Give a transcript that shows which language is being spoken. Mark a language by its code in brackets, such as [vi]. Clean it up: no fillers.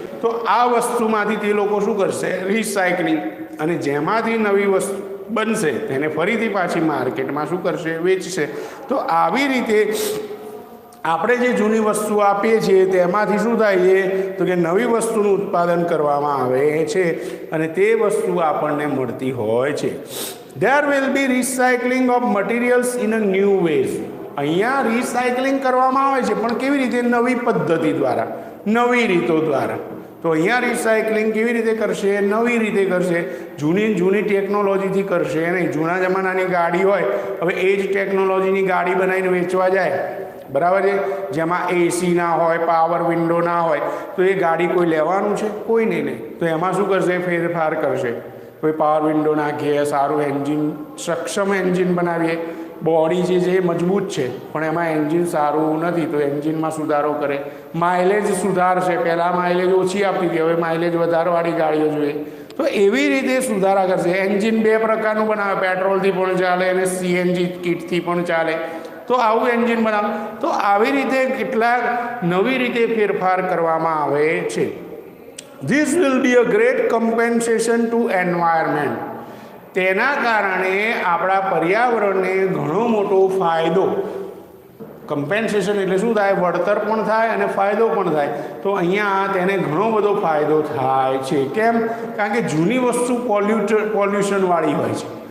[gu] તો આ વસ્તુમાંથી તે લોકો શું કરશે? રિસાયકલિંગ, અને જેમાંથી નવી વસ્તુ બનશે તેને ફરીથી પાછી માર્કેટમાં શું કરશે? વેચશે. તો આવી રીતે આપણે જે જૂની વસ્તુ આપીએ છીએ તેમાંથી શું થાય છે? તો કે નવી વસ્તુનું ઉત્પાદન કરવામાં આવે છે અને તે વસ્તુ આપણને મળતી હોય છે. [en] There will be recycling of materials in a new ways. [gu] અહીંયા રિસાયકલિંગ કરવામાં આવે છે, પણ કેવી રીતે? નવી પદ્ધતિ દ્વારા, નવી રીતો દ્વારા. તો અહીંયા રિસાયકલિંગ કેવી રીતે કરશે? નવી રીતે કરશે. જૂની ટેકનોલોજીથી કરશે નહીં. જૂના જમાનાની ગાડી હોય, હવે એ જ ટેકનોલોજીની ગાડી બનાવીને વેચવા જાય, બરાબર છે, જેમાં એસી ના હોય, પાવર વિન્ડો ના હોય, તો એ ગાડી કોઈ લેવાનું છે? કોઈ નહીં લે. તો એમાં શું કરશે? ફેરફાર કરશે. કોઈ પાવર વિન્ડો નાખીએ, સારું એન્જિન, સક્ષમ એન્જિન બનાવીએ. બોડી જે મજબૂત છે પણ એમાં એન્જિન સારું નથી, તો એન્જિનમાં સુધારો કરે. માઇલેજ સુધારશે. પહેલાં માઇલેજ ઓછી આપતી હતી, હવે માઇલેજ વધારવાળી ગાડીઓ જોઈએ. તો એવી રીતે સુધારા કરશે. એન્જિન 2 પ્રકારનું બનાવે, પેટ્રોલથી પણ ચાલે અને સીએનજી કિટથી પણ ચાલે. તો આવું એન્જિન બનાવે. તો આવી રીતે કેટલાક નવી રીતે ફેરફાર કરવામાં આવે છે. [en] This will be a great compensation to environment. [gu] તેના કારણે આપણા પર્યાવરણને ઘણો મોટો ફાયદો. કમ્પેન્સેશન એટલે શું થાય? વળતર પણ થાય અને ફાયદો પણ થાય. તો અહીંયા તેને ઘણો બધો ફાયદો થાય છે. કેમ? કારણ કે જૂની વસ્તુ પોલ્યુશનવાળી હોય છે.